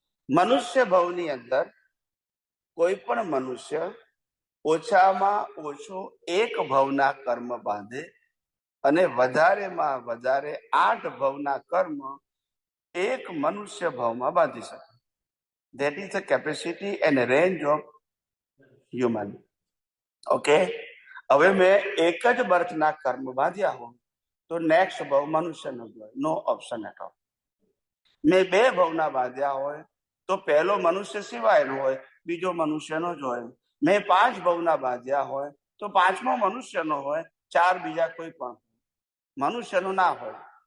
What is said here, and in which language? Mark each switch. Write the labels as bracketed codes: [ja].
[gu] મનુષ્ય ભવની અંદર કોઈ પણ મનુષ્ય ઓછામાં ઓછું એક ભવના કર્મ બાંધે અને વધારેમાં વધારે 8 ભવના કર્મ એક મનુષ્ય ભાવમાં બાંધી શકે. [en] That is the capacity and range of human. [gu] Okay, હવે મેં એક જ બર્થના કર્મ બાંધ્યા હોય તો નેક્સ્ટ ભાવ મનુષ્યનો જ હોય, [en] No option at all. [gu] મેં 2 ભાવના બાંધ્યા હોય તો પહેલો મનુષ્ય સિવાયનો હોય, બીજો મનુષ્યનો જ હોય. મેં 5 ભાવના બાંધ્યા હોય તો 5મો મનુષ્યનો હોય, 4 બીજા કોઈ પણ મનુષ્યનો ના હોય.